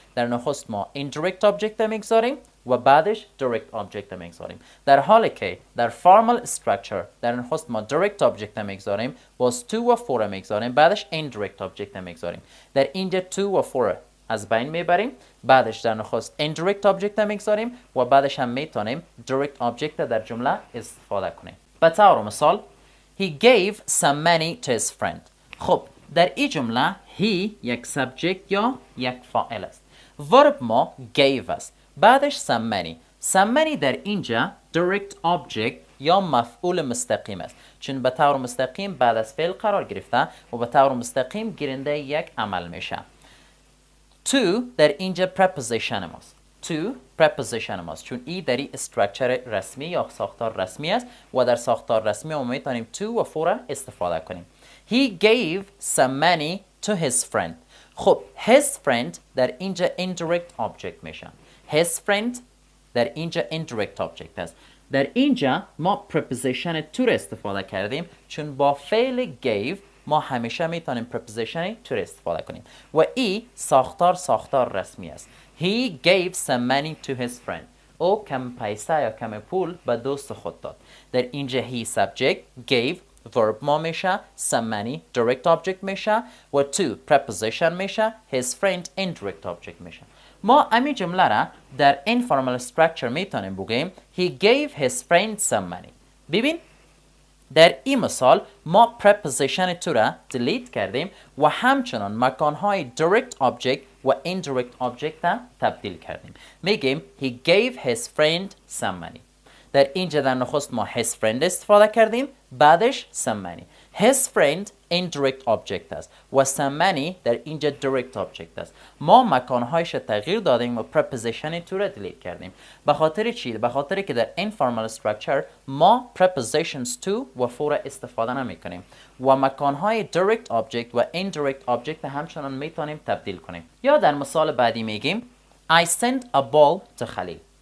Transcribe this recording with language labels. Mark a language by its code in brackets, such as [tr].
[fa] در نخست ما indirect object میگذاریم و بعدش direct object میگذاریم، در حالی که در formal structure در نخست ما direct object میگذاریم، باز to و for میگذاریم، بعدش indirect object میگذاریم. در اینجا to و for از بین میبریم، بعدش در نخست indirect object میگذاریم و بعدش هم میتونیم direct object در جمله استفاده کنیم. به طور مثال [en] he gave some money to his friend. [fa] خب در این جمله he یک subject یا یک فاعل است. verb ما gave است، بعدش some money. some money در اینجا direct object یا مفعول مستقیم است، چون به طور مستقیم بعد از فعل قرار گرفته و به طور مستقیم گیرنده یک عمل میشه. to در اینجا preposition ماست. to preposition ماست چون ای در این structure رسمی یا ساختار رسمی است و در ساختار رسمی ما میتونیم to و for استفاده کنیم. [en] he gave some money to his friend. [fa] خب his friend در اینجا indirect object میشه. his friend در اینجا indirect object است. در اینجا ما preposition to استفاده کردیم چون با فعل gave ما همیشه میتونیم preposition to استفاده کنیم و ای ساختار رسمی است. [en] he gave some money to his friend. [fa] او کم پیسه یا کم پول به دوست خود داد. در اینجا he subject gave verb ما میشه، some money direct object میشه و to preposition میشه، his friend indirect object میشه. ما همین جمله را در [en] informal structure [fa] میتونیم بگیم [en] he gave his friend some money. [fa] ببین در این مثال ما preposition to را delete کردیم و همچنان مکانهای direct object و indirect object را تبدیل کردیم. میگیم [en] he gave his friend some money. [fa] در اینجا در نخست ما his friend استفاده کردیم، بعدش some money. his friend indirect object است و some money در اینجا direct object است. ما مکانهایش تغییر دادیم و preposition to را delete کردیم. به خاطر چی؟ به خاطر که در informal structure ما prepositions to و for استفاده نمی کنیم و مکانهای direct object و indirect object همچنان میتونیم تبدیل کنیم. یا در مثال بعدی میگیم [en] I sent a ball to [fa] خلیل.